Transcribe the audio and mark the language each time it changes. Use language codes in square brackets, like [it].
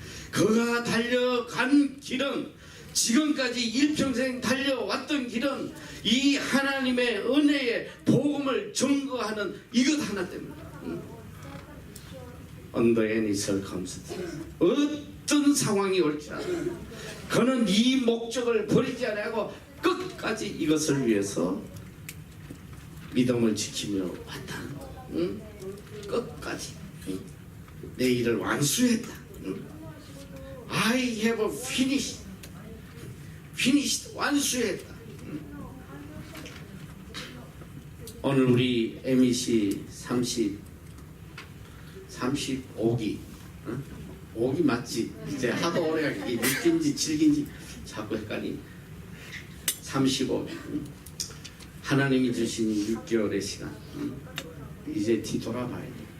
[ko] 그가 달려간 길은 지금까지 일평생 달려왔던 길은 이 하나님의 은혜의 복음을 증거하는 이것 하나 때문에 [en] under any circumstance [ko] 어떤 상황이 올지라도 그는 이 목적을 버리지 않고 끝까지 이것을 위해서 믿음을 지키며 왔다는 거. 끝까지 내 일을 완수했다. [en] I have finished [ko] 완수했다. 오늘 우리 MEC 35기 5기 맞지? 이제 하도 오래가 이게 6기인지 7기인지 자꾸 헷갈리. 35기 하나님이 주신 6개월의 시간 이제 뒤돌아봐야 돼.